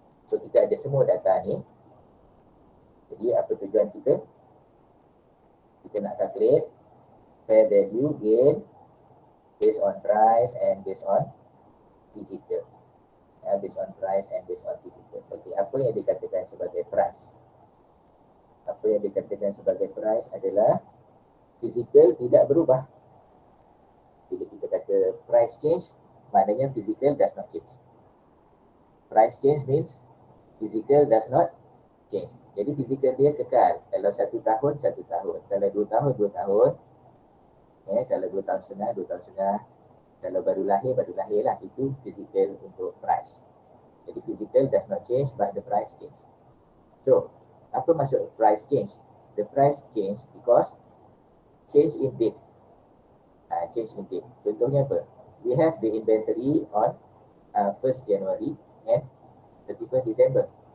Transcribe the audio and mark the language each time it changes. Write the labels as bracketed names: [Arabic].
[Malay] So kita ada semua data ni. Jadi apa tujuan kita? Kita nak [English] calculate fair value gain based on price and based on physical. Based on price and based on physical. [Malay] Okay, apa yang dikatakan sebagai price? Apa yang dikatakan sebagai price adalah physical tidak berubah. Bila kita kata [English] price change, [Malay] maknanya [English] physical does not change. Price change means physical does not change. [Malay] Jadi physical dia kekal. Kalau 1 tahun, 1 tahun. Kalau 2 tahun, 2 tahun. Kalau 2 tahun setengah, 2 tahun setengah. Kalau baru lahir lah. Itu physical untuk price. [English] Jadi physical does not change but the price change. So, [Malay] apa maksud [English] price change? The price change because change in date. Change in date. [Malay] Contohnya apa? [English] We have the inventory on 1st January and 31st December.